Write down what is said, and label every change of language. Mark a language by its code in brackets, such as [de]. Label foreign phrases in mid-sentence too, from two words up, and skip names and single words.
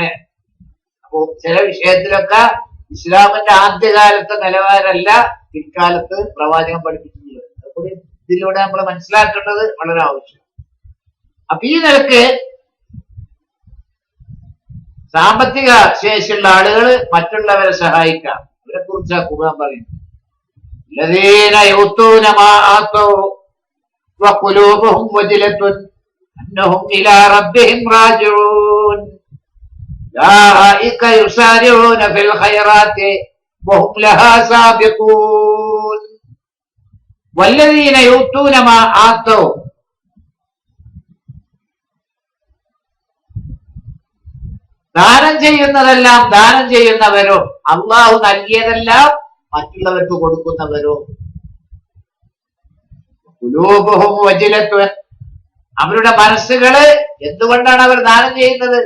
[ml] അപ്പോ ചില വിഷയത്തിലൊക്കെ ഇസ്ലാമിന്റെ ആദ്യകാലത്തെ നിലവാരമല്ല പിൽക്കാലത്ത് പ്രവാചകൻ പഠിപ്പിച്ചിട്ടുള്ളത്. അതുകൊണ്ട് ഇതിലൂടെ നമ്മൾ മനസ്സിലാക്കേണ്ടത് വളരെ ആവശ്യം. അപ്പൊ ഈ നിലക്ക് സാമ്പത്തിക ശേഷിയുള്ള ആളുകൾ മറ്റുള്ളവരെ സഹായിക്കാം. അവരെ കുറിച്ചാ ഖുർആൻ പറയുന്നത്. [ar] الذين يؤتون ما آتوا وقلوبهم وجلة أنهم إلى ربهم راجعون أولئك يسارعون في الخيرات وهم لها سابقون والذين يؤتون ما آتوا, [ml] ദാനം ചെയ്യുന്നതെല്ലാം ദാനം ചെയ്യുന്നവരോ അള്ളാഹു നൽകിയതെല്ലാം മറ്റുള്ളവർക്ക് കൊടുക്കുന്നവരോ, [ar] قلوبهم وجلة, [ml] അവരുടെ മനസ്സുകള് എന്തുകൊണ്ടാണ് അവർ ദാനം ചെയ്യുന്നത്?